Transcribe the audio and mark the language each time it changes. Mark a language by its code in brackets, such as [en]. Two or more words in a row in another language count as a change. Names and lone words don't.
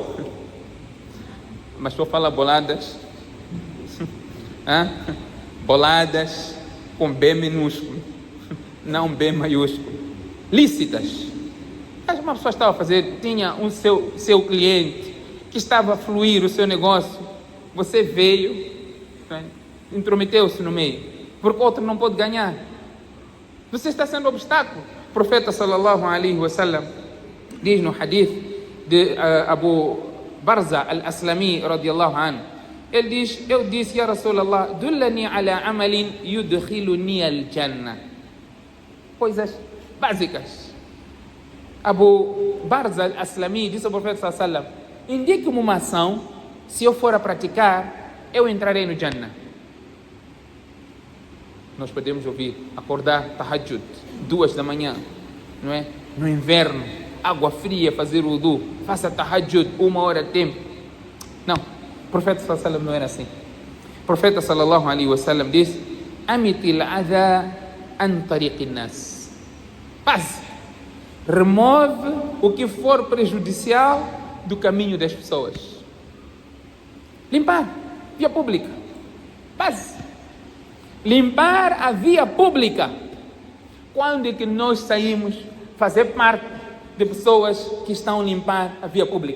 [pt] Mas estou a falar boladas. Boladas com B minúsculo, não B maiúsculo, lícitas. Mas uma pessoa estava a fazer, tinha um seu cliente que estava a fluir o seu negócio, você veio, intrometeu-se no meio, porque o outro não pode ganhar. Você está sendo obstáculo. O profeta [ar] صلى الله عليه وسلم [pt] diz no hadith de Abu Barza al-Aslami [ar] رضي الله عنه, [pt] ele diz: eu disse, [ar] يا رسول الله، دلني على عمل يدخلني الجنة. [pt] Coisas básicas. Abu Barza al-Aslami disse ao profeta [ar] صلى الله عليه وسلم: [pt] indique-me uma ação, se eu for a praticar, eu entrarei no Jannah. Nós podemos ouvir, acordar tahajjud, 2 da manhã, não é? No inverno, água fria, fazer wudu, faça tahajjud, 1 hora de tempo. Não, o profeta [ar] صلى الله عليه وسلم [pt] não era assim. O profeta [ar] صلى الله عليه وسلم [pt] disse: [ar] أمط الأذى عن طريق الناس. [pt] Paz, remove o que for prejudicial do caminho das pessoas. Limpar via pública. Paz. Limpar a via pública. Quando é que nós saímos fazer parte de pessoas que estão a limpar a via pública?